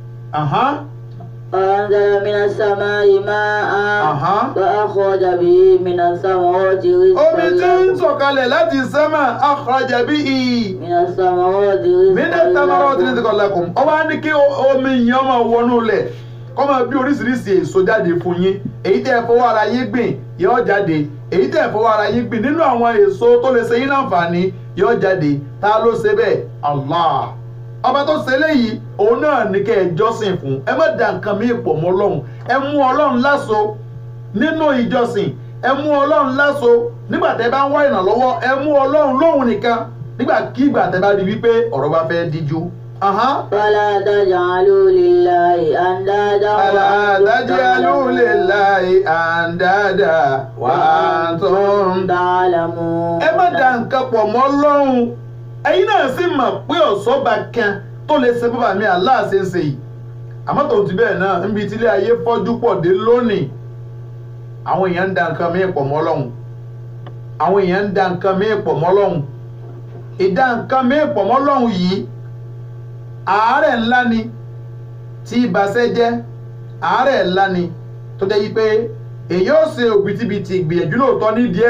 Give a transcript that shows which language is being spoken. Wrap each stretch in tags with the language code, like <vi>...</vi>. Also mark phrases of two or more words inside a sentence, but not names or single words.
<ar>وأنزل من السماء ماء فأخرج به من الثمرات رزقا</ar> <yo>omi tí ń sọ̀kalẹ̀ láti sánmà</yo> <ar>أخرج به من الثمرات رزقا لكم</ar> <yo>ó wá ní kí omi yẹn máa wọnú lẹ̀ kó máa bí oríṣiríṣi èso jáde fún yín èyí tẹ́ ẹ fọwọ́ ara yín gbìn yóò jáde èyí tẹ́ ẹ fọwọ́ ara yín gbìn nínú àwọn èso tó lè ṣe yín láǹfààní yóò jáde ta ló ṣe bẹ́ẹ̀ Allah ọba tó ṣe léyìí òun náà ní kẹ́ ẹ jọ́sìn fún ẹ má dà nǹkan mí pọ̀ mọ́ Ọlọ́run ẹ mú Ọlọ́run láṣọ nínú ìjọsìn ẹ mú Ọlọ́run láṣọ nígbà tẹ́ bá ń wá ìrànlọ́wọ́ ẹ mú Ọlọ́run lóhùn nìkan nígbàkigbà tẹ́ bá rí wípé ọ̀rọ̀ bá fẹ́ díjú.</yo> <ar>فلا تجعلوا لله أندادا وأنتم تعلمون.</ar> <yo>ẹ má dà nǹkan pọ̀ mọ́ Ọlọ́run ẹ̀yin náà sì mọ̀ pé ọ̀ṣọ́ba kan tó lè ṣe bàbá mi Allah ṣe ń ṣe yìí àmọ́ tòun ti bẹ́ẹ̀ náà níbi tílé ayé fọ́jú pọ̀ dé lónìí àwọn èèyàn ń da nǹkan míì pọ̀ mọ́ Ọlọ́run àwọn èèyàn ń da nǹkan míì pọ̀ mọ́ Ọlọ́run ìdá nǹkan míì pọ̀ mọ́ Ọlọ́run yìí àárẹ̀ ńlá ni tí ìbáṣẹ́ jẹ́ àárẹ̀ ńlá ni tó jẹ́ yí pé èyí ó ṣe òbítíbitì ìgbìyànjú lóòótọ́ ní díẹ̀</yo>